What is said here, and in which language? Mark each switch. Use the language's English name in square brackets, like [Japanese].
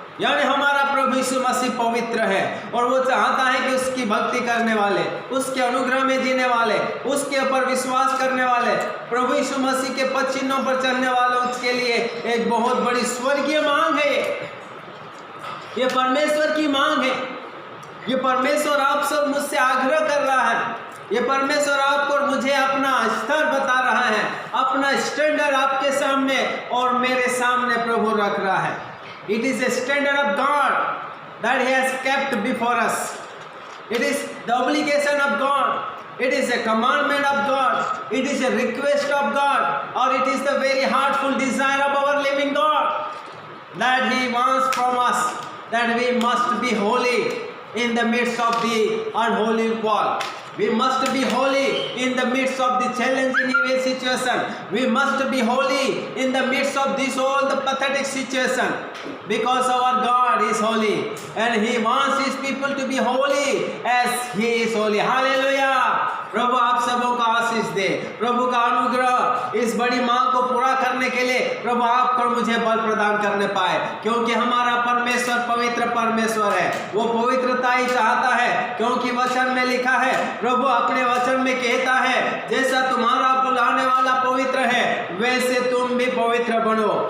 [Hindi] यानी हमारा प्रभु यीशु मसीह पवित्र है और वो चाहता है कि उसकी भक्ति करने वाले, उसके अनुग्रह में जीने वाले, उसके ऊपर विश्वास करने वाले, प्रभु यीशु मसीह के पद चिन्हों पर चलने वालों के लिए एक बहुत बड़ी स्वर्गीय मांग है। ये परमेश्वर की मांग है। ये परमेश्वर आपसे मुझसे आग्रह कर रहा है। ये परमेश्वर आपको और मुझे अपना स्तर बता रहा है, अपना स्टैंडर्ड आपके सामने और मेरे सामने प्रभु रख रहा है। [English] It is a standard of God that He has kept before us. It is the obligation of God. It is a commandment of God. It is a request of God, or it is the very heartful desire of our living God that He wants from us that we must be holy in the midst of the unholy world. We must be holy in the midst of the challenging evil situation. We must be holy in the midst of this all the pathetic situation, because our God is holy and He wants His people to be holy as He is holy. [Hindi] Hallelujah. प्रभु आप सबों को आशीष दे। प्रभु का अनुग्रह इस बड़ी मांग को पूरा करने के लिए प्रभु आपको और मुझे बल प्रदान करने पाए, क्योंकि हमारा परमेश्वर पवित्र परमेश्वर है। वो पवित्रता ही चाहता है, क्योंकि वचन में लिखा है, प्रभु अपने वचन में कहता है, जैसा तुम्हारा बुलाने वाला पवित्र है वैसे तुम भी पवित्र बनो।